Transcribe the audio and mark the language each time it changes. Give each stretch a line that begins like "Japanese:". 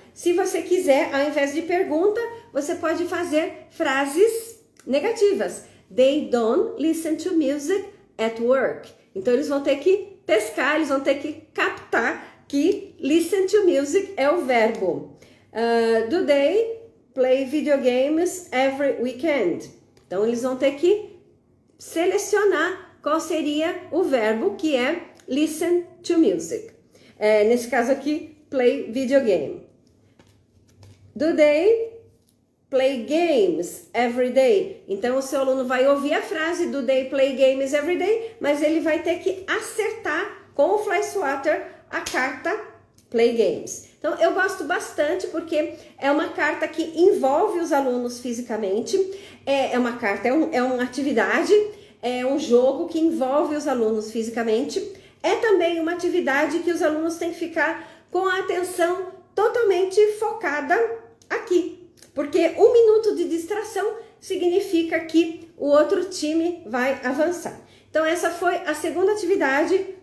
Portuguese: Se você quiser, ao invés de pergunta, você pode fazer frases negativas.
English: They don't listen to music at work.
Portuguese: Então eles vão ter que pescar, eles vão ter que captar que
English: listen to music
Portuguese: é o verbo.
English: Do they play video games every weekend?
Portuguese: Então eles vão ter que selecionar qual seria o verbo, que é
English: listen to music.
Portuguese: Nesse caso aqui,
English: play video game. Do they play games every day?
Portuguese: Então o seu aluno vai ouvir a frase
English: do they play games every day,
Portuguese: mas ele vai ter que acertar com o Fly Swatter a carta play games. Então eu gosto bastante porque é uma carta que envolve os alunos fisicamente, é uma atividade, é um jogo que envolve os alunos fisicamente, é também uma atividade que os alunos têm que ficar com a atenção totalmente focada aqui, porque 1 minuto de distração significa que o outro time vai avançar. Então essa foi a segunda atividade